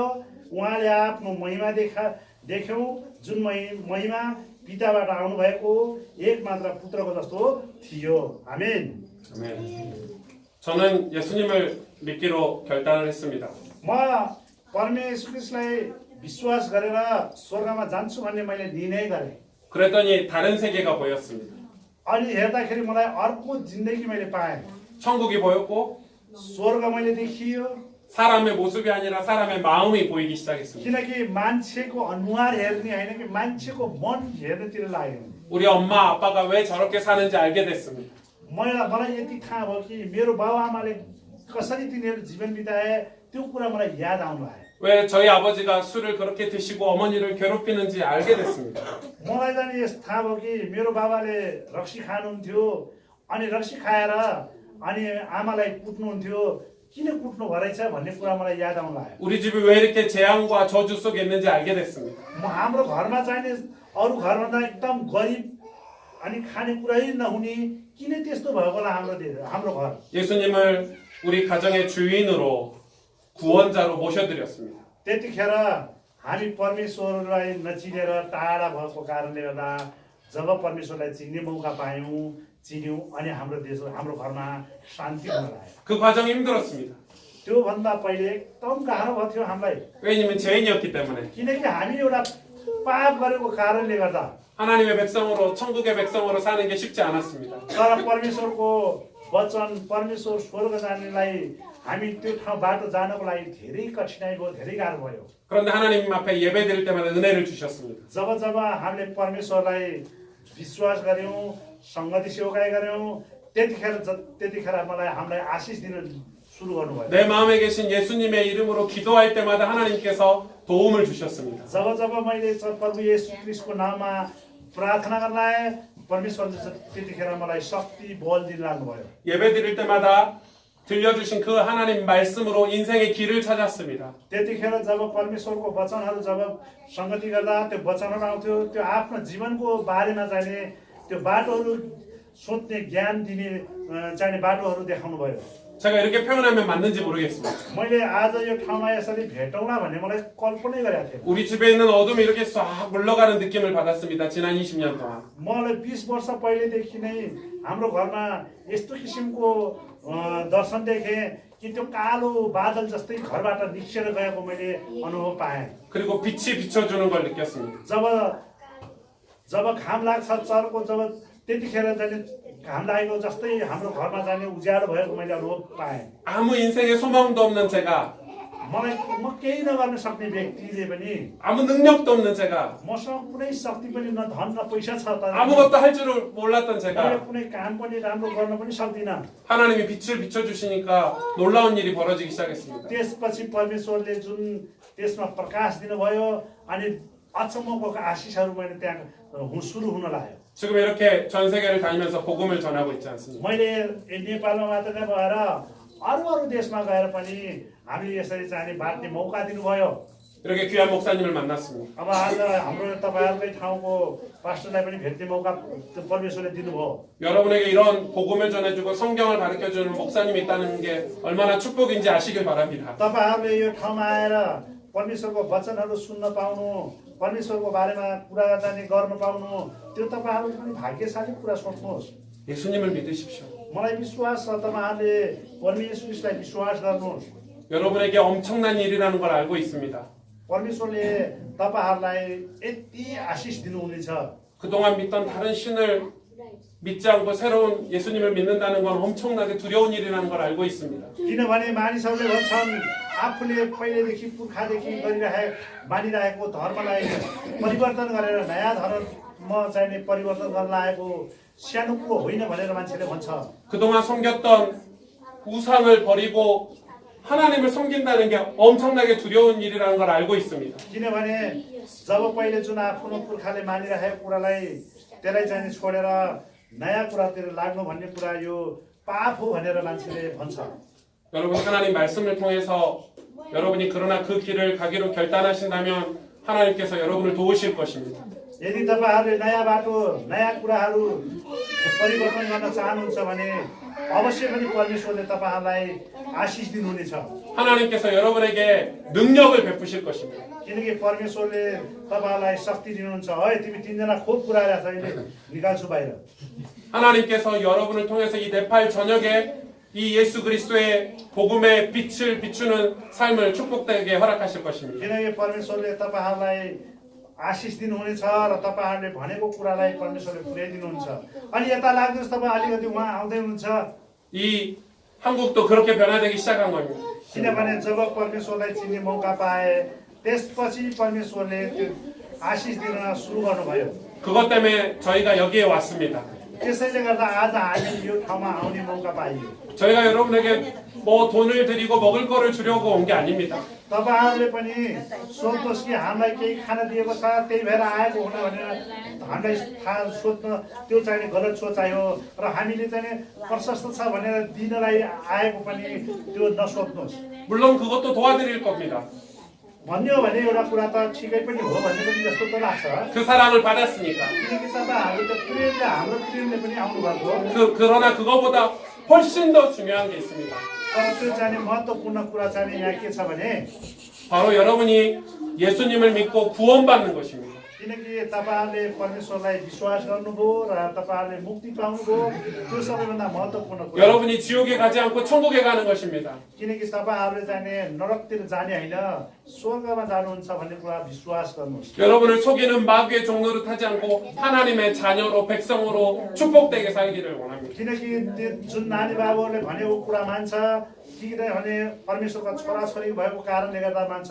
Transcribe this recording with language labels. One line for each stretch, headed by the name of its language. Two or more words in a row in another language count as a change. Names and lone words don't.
Nepali: उहाँले आफ्नो महिमा देख्यौँ जुन महिमा पिताबाट आउनुभएको एक मात्र पुत्रको जस्तो थियो। आमेन।
Korean: 아멘. 저는 예수님을 믿기로 결단을 했습니다.
Nepali: म परमेश्वर क्रिस्टलाई विश्वास गरेर स्वर्गमा जान्छु भन्ने मैले निर्णय गरेँ।
Korean: 그랬더니 다른 세계가 보였습니다.
Nepali: अनि हेर्दाखेरि मलाई अर्को जिन्दगी मैले पाएँ।
Korean: 천국이 보였고
Nepali: स्वर्ग मैले देखियो
Korean: 사람의 모습이 아니라 사람의 마음이 보이기 시작했습니다.
Nepali: किनकि मान्छेको अनुहार हेर्ने होइन कि मान्छेको मन हेर्नेतिर लाग्यो।
Korean: 우리 엄마 아빠가 왜 저렇게 사는지 알게 됐습니다.
Nepali: मलाई यति थाहा भयो कि मेरो बाबुआमाले कसरी तिनीहरू जीवन बिताए त्यो कुरा मलाई याद आउनु आयो।
Korean: 왜 저희 아버지가 술을 그렇게 드시고 어머니를 괴롭히는지 알게 됐습니다.
Nepali: मलाई चाहिँ यस थाहा भयो कि मेरो बाबाले रक्सी खानुहुन्थ्यो अनि रक्सी खाएर अनि आमालाई कुट्नुहुन्थ्यो किन कुट्नु भएछ भन्ने कुरा मलाई याद आउनु आयो।
Korean: 우리 집이 왜 이렇게 재앙과 저주 속에 있는지 알게 됐습니다.
Nepali: हाम्रो घरमा चाहिँ अरू घरमा एकदम गरिब अनि खानेकुरै नहुने किन त्यस्तो भएको होला हाम्रो घर।
Korean: 예수님을 우리 가정의 주인으로 구원자로 모셔드렸습니다.
Nepali: त्यतिखेर हामी परमेश्वरलाई नचिनेर टाढा भएको कारणले गर्दा जब परमेश्वरलाई चिन्ने मौका चिन्यौँ अनि हाम्रो देश हाम्रो घरमा शान्ति हुन लाग्यो।
Korean: 그 과정이 힘들었습니다.
Nepali: त्योभन्दा पहिले एकदम गाह्रो भएको थियो हामीलाई
Korean: 왜냐면 죄인이었기 때문에.
Nepali: किनकि हामी एउटा पाप गरेको कारणले गर्दा
Korean: 하나님의 백성으로 천국의 백성으로 사는 게 쉽지 않았습니다.
Nepali: तर परमेश्वरको वचन परमेश्वर स्वर्ग जानेलाई हामी त्यो ठाउँ बाटो जानको लागि धेरै कठिनाइ भयो धेरै गाह्रो भयो।
Korean: 그런데 하나님 앞에 예배드릴 때마다 은혜를 주셨습니다.
Nepali: जब हामीले परमेश्वरलाई विश्वास गर्यौँ संगति सेवकाई गर्यौँ त्यतिखेर हामीलाई आशिष दिन सुरु गर्नुभयो।
Korean: 내 마음에 계신 예수님의 이름으로 기도할 때마다 하나님께서 도움을 주셨습니다.
Nepali: जब मैले प्रभु येशू ख्रीष्टको नाममा प्रार्थना गर्न आएँ परमेश्वरले त्यतिखेर मलाई शक्ति बल दिन लाग्नुभयो।
Korean: 예배드릴 때마다 들려주신 그 하나님 말씀으로 인생의 길을 찾았습니다.
Nepali: त्यतिखेर जब परमेश्वरको वचनहरू जब संगति गर्दा त्यो वचनहरू आउँथ्यो त्यो आफ्नो जीवनको बारेमा जाने त्यो बाटोहरू सोध्ने ज्ञान दिने चाहिने बाटोहरू देखाउनु भयो।
Korean: 제가 이렇게 표현하면 맞는지 모르겠습니다.
Nepali: मैले आज यो ठाउँमा यसरी भेटौँला भन्ने मलाई कल्पनै गरेको थिएँ।
Korean: 우리 집에 있는 어둠이 이렇게 싹 물러가는 느낌을 받았습니다. 지난 20년 동안.
Nepali: मलाई 20 वर्ष पहिलेदेखि नै हाम्रो घरमा यस्तो किसिमको दर्शन देखेँ कि त्यो कालो बादल जस्तै घरबाट निस्केर गएको मैले अनुभव पाएँ।
Korean: 그리고 빛이 비춰주는 걸 느꼈습니다.
Nepali: जब घाम लाग्छ चर्को जब त्यतिखेर जाने घाम लागेको जस्तै हाम्रो घरमा जाने उज्यालो भएको मैले अनुभव पाएँ।
Korean: 아무 인생에 소망도 없는 제가,
Nepali: म केही नगर्न सक्ने व्यक्तिले पनि
Korean: 아무 능력도 없는 제가,
Nepali: मसँग कुनै शक्ति पनि न धन न पैसा छ तर
Korean: 아무것도 할 줄을 몰랐던
Nepali: मैले
Korean: 제가
Nepali: कुनै काम पनि राम्रो गर्न पनि सक्दिनँ।
Korean: 하나님이 빛을 비춰주시니까 놀라운 일이 벌어지기 시작했습니다.
Nepali: त्यसपछि परमेश्वरले जुन त्यसमा प्रकाश दिनुभयो अनि अचम्मको आशिषहरू मैले त्यहाँ सुरु हुन लाग्यो।
Korean: 지금 이렇게 전 세계를 다니면서 복음을 전하고 있지 않습니까?
Nepali: मैले नेपालमा मात्र नभएर अरू देशमा गएर पनि हामीले यसरी चाहिँ बाँड्ने मौका दिनुभयो।
Korean: 이렇게 귀한 목사님을 만났습니다.
Nepali: अब आज हाम्रो तपाईँहरूकै ठाउँको पास्टरलाई पनि भेट्ने मौका परमेश्वरले दिनुभयो।
Korean: 여러분에게 이런 복음을 전해주고 성경을 가르쳐주는 목사님이 있다는 게 얼마나 축복인지 아시길 바랍니다.
Nepali: तपाईँहरूले यो ठाउँमा आएर परमेश्वरको वचनहरू सुन्न पाउनु, परमेश्वरको बारेमा कुरा जाने गर्न पाउनु, त्यो तपाईँहरू पनि भाग्यशाली कुरा सोच्नुहोस्।
Korean: 예수님을 믿으십시오.
Nepali: मलाई विश्वास छ तपाईँहरूले परमेश्वरलाई विश्वास गर्नुहोस्।
Korean: 여러분에게 엄청난 일이라는 걸 알고 있습니다.
Nepali: परमेश्वरले तपाईँहरूलाई यति आशिष दिनुहुनेछ।
Korean: 그동안 믿던 다른 신을 믿지 않고 새로운 예수님을 믿는다는 건 엄청나게 두려운 일이라는 걸 알고 있습니다.
Nepali: किनभने मानिसहरूले भन्छन् आफूले पहिलेदेखि पुर्खादेखि मानिरहेको धर्मलाई परिवर्तन गरेर नयाँ धर्म चाहिने परिवर्तन गर्न लागेको सानो कुरो होइन भनेर मान्छेले भन्छ।
Korean: 그동안 섬겼던 우상을 버리고 하나님을 섬긴다는 게 엄청나게 두려운 일이라는 걸 알고 있습니다.
Nepali: किनभने जब पहिले जुन आफ्नो पुर्खाले मानिरहेको कुरालाई त्यसलाई चाहिँ छोडेर नयाँ कुरातिर लाग्नु भन्ने कुरा यो पाप हो भनेर मान्छेले भन्छ।
Korean: 여러분 하나님 말씀을 통해서 여러분이 그러나 그 길을 가기로 결단하신다면 하나님께서 여러분을 도우실 것입니다.
Nepali: यदि तपाईँहरूले नयाँ बाटो नयाँ कुराहरू परिवर्तन गर्न चाहनुहुन्छ भने अवश्य पनि परमेश्वरले तपाईँहरूलाई आशिष दिनुहुनेछ।
Korean: 하나님께서 여러분에게 능력을 베푸실 것입니다.
Nepali: किनकि परमेश्वरले तपाईँहरूलाई शक्ति दिनुहुन्छ। है तिमी तीनजना खोप पुऱ्याएर अहिले निकाल्छु बाहिर।
Korean: 하나님께서 여러분을 통해서 이 네팔 전역에 이 예수 그리스도의 복음의 빛을 비추는 삶을 축복되게 허락하실 것입니다.
Nepali: किनकि परमेश्वरले तपाईँहरूलाई आशिष दिनुहुनेछ र तपाईँहरूले भनेको कुरालाई परमेश्वरले पुर्याइदिनुहुन्छ। अनि यता लाग्नुहोस् तपाईँ अलिकति उहाँ आउँदै हुनुहुन्छ।
Korean: 이 한국도 그렇게 변화되기 시작한 겁니다.
Nepali: किनभने जब परमेश्वरलाई चिन्ने मौका पाए त्यसपछि परमेश्वरले त्यो आशिष दिन सुरु गर्नुभयो।
Korean: 그것 때문에 저희가 여기에 왔습니다.
Nepali: त्यसैले गर्दा आज हामी यो ठाउँमा आउने मौका पाइयो।
Korean: 저희가 여러분에게 뭐 돈을 드리고 먹을 거를 주려고 온 게 아닙니다.
Nepali: तपाईँहरूले पनि सोध्नुहोस् कि हामीलाई केही खाना दिएको छ त्यही भएर आएको हुन भनेर हामीलाई थाहा सोध्न त्यो चाहिने गलत सोचाइ हो र हामीले चाहिँ प्रशस्त छ भनेर दिनलाई आएको पनि त्यो नसोध्नुहोस्।
Korean: 물론 그것도 도와드릴 겁니다.
Nepali: भन्यो भने एउटा कुरा त ठिकै पनि हो भन्ने पनि जस्तो त लाग्छ।
Korean: 그 사랑을 받았으니까.
Nepali: किनकि तपाईँहरू त प्रेमले हाम्रो प्रेमले पनि आउनु भएको।
Korean: 그러나 그거보다 훨씬 더 중요한 게 있습니다.
Nepali: तर त्यो चाहिने महत्त्वपूर्ण कुरा चाहिने यहाँ के छ भने
Korean: 바로 여러분이 예수님을 믿고 구원받는 것입니다.
Nepali: किनकि तपाईँहरूले परमेश्वरलाई विश्वास गर्नुभयो र तपाईँहरूले मुक्ति पाउनुभयो त्यो सबैभन्दा महत्त्वपूर्ण कुरा।
Korean: 여러분이 지옥에 가지 않고 천국에 가는 것입니다.
Nepali: किनकि तपाईँहरूले जाने नरकतिर जाने होइन स्वर्गमा जानुहुन्छ भन्ने कुरा विश्वास गर्नुहोस्।
Korean: 여러분을 속이는 마귀의 종로를 타지 않고 하나님의 자녀로 백성으로 축복되게 살기를 원합니다.
Nepali: किनकि त्यो जुन नानी बाबुहरूले भनेको कुरा मान्छ किनभने परमेश्वरका छोराछोरी भएको कारणले गर्दा मान्छ।